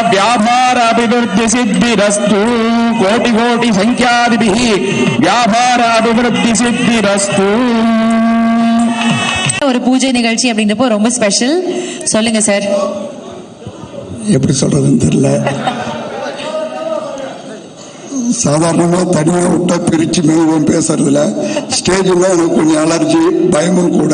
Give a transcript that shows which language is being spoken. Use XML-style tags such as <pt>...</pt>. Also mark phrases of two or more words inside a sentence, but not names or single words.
<sa>व्यापार अभिवृद्धि सिद्धिरस्तु कोटि कोटि संख्यादिभिः व्यापार अभिवृद्धि सिद्धिरस्तु</sa> <ta>ஒரு பூஜை நிகழ்ச்சி அப்படின்றப்போ ரொம்ப ஸ்பெஷல். சொல்லுங்க சார். எப்படி சொல்றதுன்னு தெரியல. சாதாரணமாக தனியாக விட்டா பிரித்து மெதுவும் பேசுறதுல ஸ்டேஜில் எனக்கு கொஞ்சம் அலர்ஜி பயமும் கூட.</ta>